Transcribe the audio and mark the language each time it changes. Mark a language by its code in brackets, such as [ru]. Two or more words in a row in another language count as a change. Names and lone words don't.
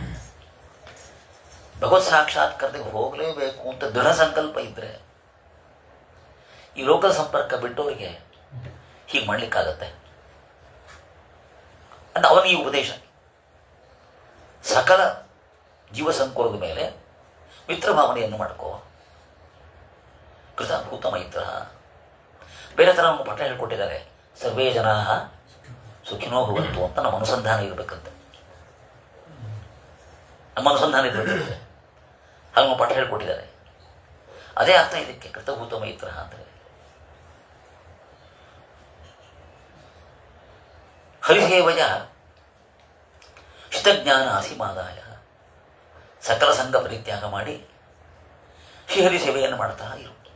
[kn] ಭಗವತ್ ಸಾಕ್ಷಾತ್ಕಾರಕ್ಕೆ ಹೋಗಲೇಬೇಕು ಅಂತ ದೃಢ ಸಂಕಲ್ಪ ಇದ್ದರೆ ಈ ಲೋಕದ ಸಂಪರ್ಕ ಬಿಟ್ಟವರಿಗೆ ಹೀಗೆ ಮಾಡಲಿಕ್ಕಾಗತ್ತೆ ಅಂತ ಅವನಿಗೆ ಉಪದೇಶ. ಸಕಲ ಜೀವ ಸಂಕುಲದ ಮೇಲೆ ಮಿತ್ರ ಭಾವನೆಯನ್ನು ಮಾಡ್ಕೋ. [sa] ಕೃತಭೂತ ಮೈತ್ರ [kn] ಬೇರೆ ಥರ ನಮ್ಮ ಪಾಠ ಹೇಳ್ಕೊಟ್ಟಿದ್ದಾರೆ. [sa] ಸರ್ವೇ ಜನಾ ಸುಖಿನೋ ಭವಂತು [kn] ಅಂತ ನಮ್ಮ ಅನುಸಂಧಾನ ಇರಬೇಕಂತೆ. ನಮ್ಮ ಅನುಸಂಧಾನ ಇರಬೇಕಂತೆ. ಹಾಗೆ ನಮ್ಮ ಪಾಠ ಹೇಳ್ಕೊಟ್ಟಿದ್ದಾರೆ. ಅದೇ ಅರ್ಥ ಇದಕ್ಕೆ [sa] ಕೃತಭೂತ ಮೈತ್ರ [kn] ಅಂದರೆ. [sa] ಹರಿಸೇವಯ ಹಿತಜ್ಞಾನ ಅಸಿಮಾದಾಯ, [kn] ಸಕಲ ಸಂಘ ಪರಿತ್ಯಾಗ ಮಾಡಿ ಶ್ರೀಹರಿ ಸೇವೆಯನ್ನು ಮಾಡ್ತಾ ಇರು.